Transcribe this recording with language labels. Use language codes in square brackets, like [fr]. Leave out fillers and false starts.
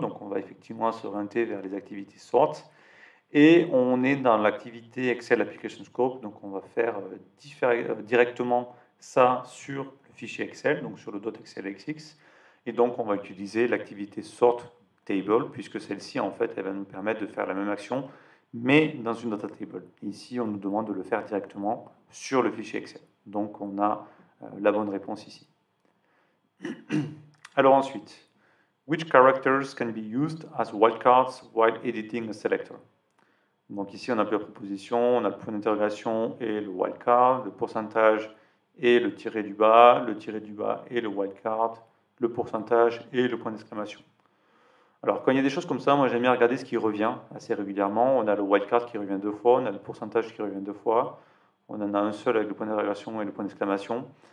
[fr] Donc on va effectivement s'orienter vers les activités sort. Et on est dans l'activité Excel Application Scope, donc on va faire directement ça sur le fichier Excel, donc sur le .xlsx. Et donc on va utiliser l'activité sort table, puisque celle-ci, en fait, elle va nous permettre de faire la même action, mais dans une data table. Ici, on nous demande de le faire directement sur le fichier Excel. Donc on a la bonne réponse ici. Alors ensuite, [en] which characters can be used as wildcards while editing a selector? [fr] Donc ici, on a plusieurs propositions, on a le point d'interrogation et le wildcard, le pourcentage et le tiré du bas et le wildcard, le pourcentage et le point d'exclamation. Alors quand il y a des choses comme ça, moi j'aime bien regarder ce qui revient assez régulièrement. On a le wildcard qui revient 2 fois, on a le pourcentage qui revient 2 fois, on en a un seul avec le point d'interrogation et le point d'exclamation.